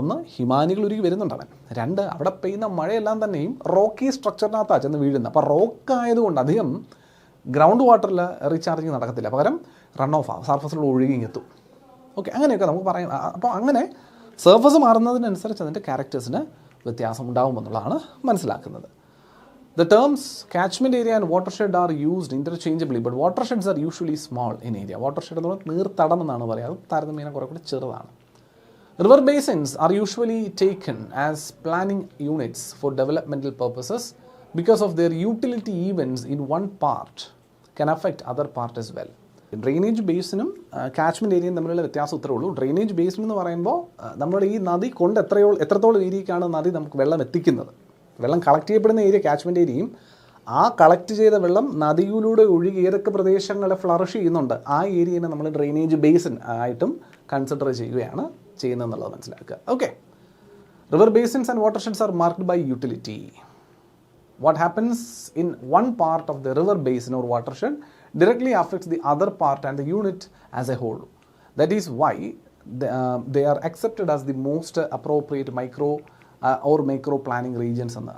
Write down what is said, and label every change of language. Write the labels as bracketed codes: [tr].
[ml] ഒന്ന്, ഹിമാനികൾ ഉരുകി വരുന്നുണ്ടാണ്. രണ്ട്, അവിടെ പെയ്യുന്ന മഴയെല്ലാം തന്നെയും റോക്കി സ്ട്രക്ചറിനകത്താണ് ചെന്ന് വീഴുന്നത്. അപ്പോൾ റോക്ക് ആയതുകൊണ്ട് അധികം ഗ്രൗണ്ട് വാട്ടറിൽ റീചാർജിങ് നടക്കത്തില്ല, പകരം റൺ ഓഫ് ആവും, സർഫസിലൂടെ ഒഴുകി എത്തും. ഓക്കെ, അങ്ങനെയൊക്കെ നമുക്ക് പറയാം. അപ്പോൾ അങ്ങനെ സർഫസ് മാറുന്നതിനനുസരിച്ച് അതിൻ്റെ ക്യാരക്ടേഴ്സിന് വ്യത്യാസം ഉണ്ടാകുമെന്നുള്ളതാണ് മനസ്സിലാക്കുന്നത്. [en] The terms catchment area and watershed are used interchangeably, but watersheds are usually small in area. [ml] Watershed എന്ന് പറഞ്ഞാൽ നീർത്തടം എന്നാണ് പറയുക, അത് താരതമ്യേന കുറേ കൂടി ചെറുതാണ്. [en] River basins are usually taken as planning units for developmental purposes because of their utility events in one part can affect other part as well. [ml] Drainage ബേസിനും catchment ഏരിയയും തമ്മിലുള്ള വ്യത്യാസം ഇത്രേ ഉള്ളൂ. ഡ്രെയിനേജ് ബേസിൻ എന്ന് പറയുമ്പോൾ നമ്മുടെ ഈ നദി കൊണ്ട് എത്രത്തോളം ഏരിയയ്ക്കാണ് നദി നമുക്ക് വെള്ളം എത്തിക്കുന്നത്, വെള്ളം കളക്ട് ചെയ്യപ്പെടുന്ന ഏരിയ കാച്ച്മെൻറ്റ് ഏരിയയും, ആ കളക്ട് ചെയ്ത വെള്ളം നദിയിലൂടെ ഒഴുകി ഏതൊക്കെ പ്രദേശങ്ങളെ ഫ്ലറിഷ് ചെയ്യുന്നുണ്ട് ആ ഏരിയനെ നമ്മൾ ഡ്രെയിനേജ് ബേസിൻ ആയിട്ടും കൺസിഡർ ചെയ്യുകയാണ് ചെയ്യുന്നതെന്നുള്ളത് മനസ്സിലാക്കുക. [en] Okay, river basins and watersheds are marked by utility. What happens in one part of the river basin or watershed directly affects the other part and the unit as a whole. That is why they are accepted as the most appropriate micro or macro planning regions [ml] എന്ന്.